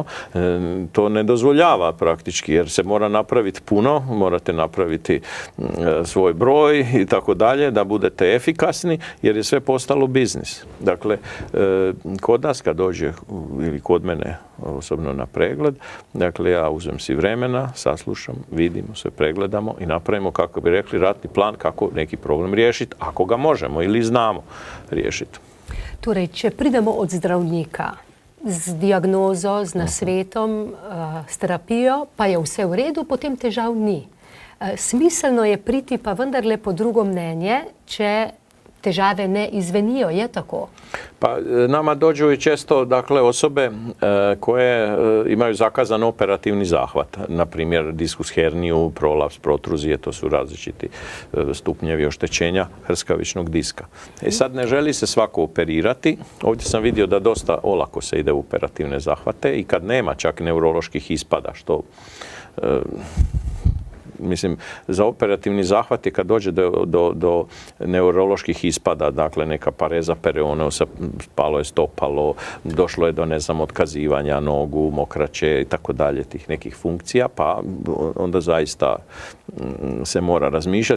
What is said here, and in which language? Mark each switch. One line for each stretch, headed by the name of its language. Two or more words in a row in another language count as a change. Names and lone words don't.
Croatian: To ne dozvoljava praktički, jer se mora napraviti puno, morate napraviti svoj broj i tako dalje, da budete efikasni, jer je sve postalo biznis. Dakle, kod nas kad dođe, ili kod mene osobno na pregled, dakle, ja uzem si vremena, saslušam, vidimo, sve pregledamo i napravimo, kako bi rekli, ratni plan kako neki problem riješiti, ako ga možemo ili znamo riješiti.
Slovenian: Torej, če pridemo od zdravnika z diagnozo, z nasvetom, s terapijo, pa je vse v redu, potem težav ni. Smiselno je priti pa vendarle po drugo mnenje, če težave ne izvenijo, je tako?
Croatian: Pa nama dođu i često dakle, osobe koje imaju zakazan operativni zahvat, na primjer diskus herniju, prolaps, protruzije, to su različiti stupnjevi oštećenja hrskavičnog diska. Sad ne želi se svako operirati, ovdje sam vidio da dosta olako se ide u operativne zahvate i kad nema čak neuroloških ispada, što mislim, za operativni zahvat je kad dođe do neuroloških ispada, dakle neka pareza pereoneusa, spalo je stopalo, došlo je do, ne znam, otkazivanja nogu, mokraće i tako dalje, tih nekih funkcija, pa onda zaista se mora razmišljati.